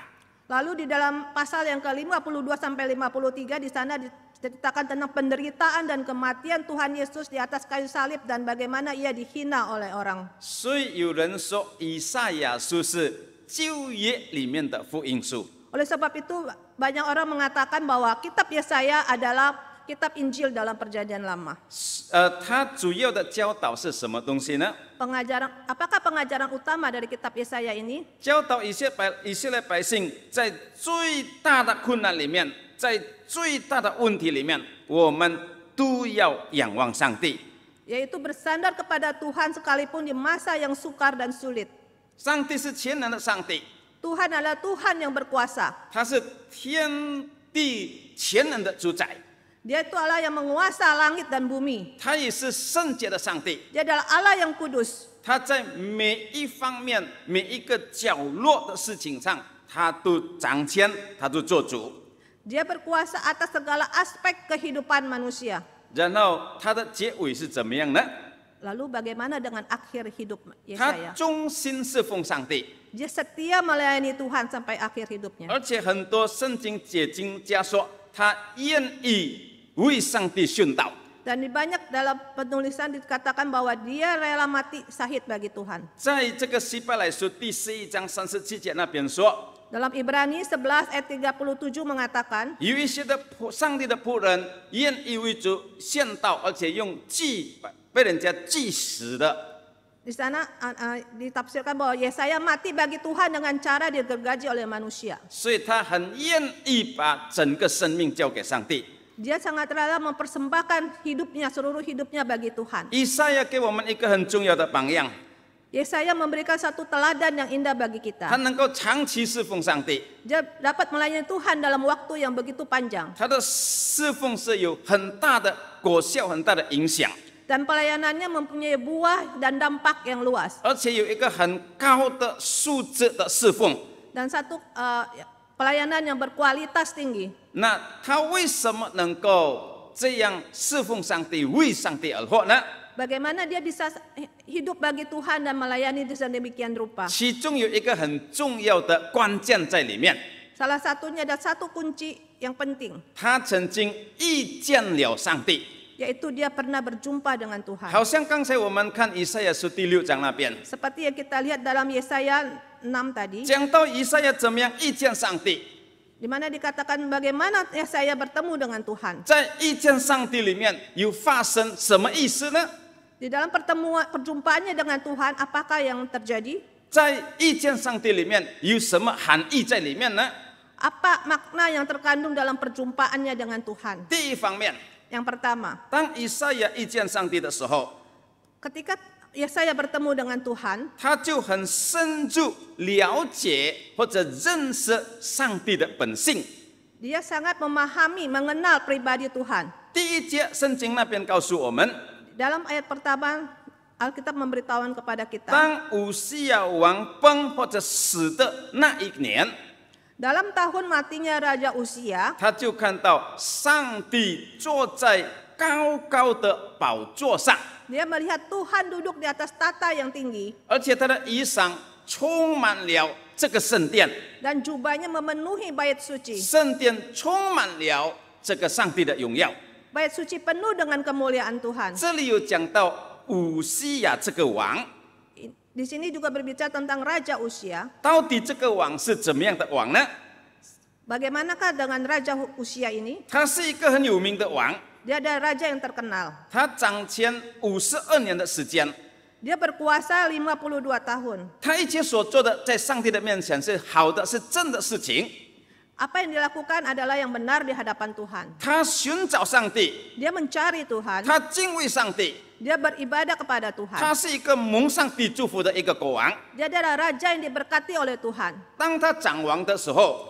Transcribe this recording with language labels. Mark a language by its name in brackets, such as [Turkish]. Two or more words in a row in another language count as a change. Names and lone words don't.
[Indonesian] Lalu di dalam pasal yang ke-52 sampai 53 di sana diceritakan tentang penderitaan dan kematian Tuhan Yesus di atas kayu salib dan bagaimana ia dihina oleh orang. [Chinese] 所以有人说，以赛亚书是旧约里面的福音书。 [Indonesian] Oleh sebab itu banyak orang mengatakan bahwa kitab Yesaya adalah kitab Injil dalam perjanjian lama. [Chinese] 它主要的教导是什么东西呢？ [Indonesian] Apakah pengajaran utama dari kitab Yesaya ini? [Chinese] 教导以色列百姓在最大的困难里面，在最大的问题里面，我们都要仰望上帝。 [Indonesian] Yaitu bersandar kepada Tuhan sekalipun di masa yang sukar dan sulit. [Chinese] 上帝是全能的上帝， [Indonesian] Tuhan adalah Tuhan yang berkuasa. [Chinese] 他是天地全能的主宰， [Indonesian] Dia itu Allah yang menguasa langit dan bumi. [Chinese] 他也是圣洁的上帝。 [Indonesian] Dia adalah Allah yang kudus. [Chinese] 他在每一方面、每一个角落的事情上，他都掌权，他都做主。 [Indonesian] Dia berkuasa atas segala aspek kehidupan manusia. [Chinese] 然后他的结尾是怎么样呢？ [Indonesian] Lalu bagaimana dengan akhir hidup [Chinese] 他 [Indonesian] Yesaya? [Chinese] 忠心侍奉上帝， [Indonesian] Dia setia melayani Tuhan sampai akhir hidupnya. [Chinese] 而且很多圣经解经家说，他愿意为上帝殉道。 [Indonesian] Dan di banyak dalam penulisan dikatakan bahwa dia rela mati syahid bagi Tuhan. [Chinese] 在这个希伯来书第11章37节那边说， [Indonesian] Dalam Ibrani 11 ayat 37 mengatakan, [Chinese] 有一些的上帝的仆人愿意为主献道，而且用被人家祭死的。 [Indonesian] di sana ditafsirkan bahwa Yesaya mati bagi Tuhan dengan cara digergaji oleh manusia. [Chinese] 所以他很愿意把整个生命交给上帝。 [Indonesian] Dia sangat rela mempersembahkan hidupnya, seluruh hidupnya bagi Tuhan. [Chinese] 以赛亚给我们一个很重要的榜样， [Indonesian] Yesaya memberikan satu teladan yang indah bagi [Chinese] 他 [Indonesian] kita. [Chinese] 能够长期侍奉上帝， [Indonesian] Dia dapat melayani Tuhan dalam waktu yang begitu panjang. [Chinese] 他的侍奉是有很大的果效、很大的影响， [Indonesian] Dan pelayanannya mempunyai buah dan dampak yang luas. [Chinese] 而且有一个很高的素质的侍奉。 [Indonesian] Dan satu pelayanan yang berkualitas tinggi. [Chinese] 那他为什么能够这样侍奉上帝、为上帝而活呢？ [Indonesian] Bagaimana dia bisa hidup bagi Tuhan dan melayani sedemikian rupa. [Chinese] 其中有一个很重要的关键在里面， [Indonesian] Salah satunya ada satu kunci yang penting, [Chinese] 他曾经遇见了上帝。 [Indonesian] yaitu dia pernah berjumpa dengan Tuhan. [Chinese] 好像刚才我们看以赛亚书第6章那边， [Indonesian] Seperti yang kita lihat dalam Yesaya 6 tadi, [Chinese] 讲到以赛亚怎么样遇见上帝。 [Indonesian] di mana dikatakan bagaimana Yesaya bertemu dengan Tuhan. [Chinese] 在遇见上帝里面有发生什么意思呢？ [Indonesian] Di dalam perjumpaannya dengan Tuhan, apakah yang terjadi? [Chinese] 在遇见上帝里面有什么含义在里面呢？ [Indonesian] Apa makna yang terkandung dalam perjumpaannya dengan Tuhan? [Chinese] 第一方面， [Indonesian] Yang pertama, [Chinese] 当以赛亚遇见上帝的时候， [Indonesian] ketika Yesaya bertemu dengan Tuhan, [Chinese] 他就很深入了解或者认识上帝的本性。 [Indonesian] dia sangat memahami, mengenal pribadi Tuhan. [Chinese] 第一节圣经那边告诉我们， [Indonesian] Dalam ayat pertama, Alkitab memberitahukan kepada kita, [Chinese] 当乌西亚王崩或者死的那一年， [Indonesian] dalam tahun matinya Raja Usia, [Chinese] 他就看到上帝坐在高高的宝座上。 [Indonesian] dia melihat Tuhan duduk di atas tata yang tinggi [Chinese] 而且他的衣裳充满了这个圣殿， [Indonesian] dan jubahnya memenuhi bait suci. [Chinese] 圣殿充满了这个上帝的荣耀。 [Indonesian] Bait suci penuh dengan kemuliaan Tuhan. [Chinese] 这里有讲到乌西亚这个王， [Indonesian] Di sini juga berbicara tentang Raja Usia. [Chinese] 到底这个王是怎么样的王呢？ [Indonesian] Bagaimanakah dengan Raja Usia ini? [Chinese] 他是一个很有名的王， [Indonesian] Dia adalah raja yang terkenal. [Chinese] 他掌权52年的时间， [Indonesian] Dia berkuasa 52 tahun. [Chinese] 他一切所做的在上帝的面前是好的，是正的事情。 [Indonesian] Apa yang dilakukan adalah yang benar di hadapan Tuhan. [Chinese] 他寻找上帝， [Indonesian] Dia mencari Tuhan. [Chinese] 他敬畏上帝， [Indonesian] Dia beribadah kepada Tuhan. [Chinese] 他是一个蒙上帝祝福的一个国王。 [Indonesian] Dia adalah raja yang diberkati oleh Tuhan. [Chinese] 当他掌王的时候，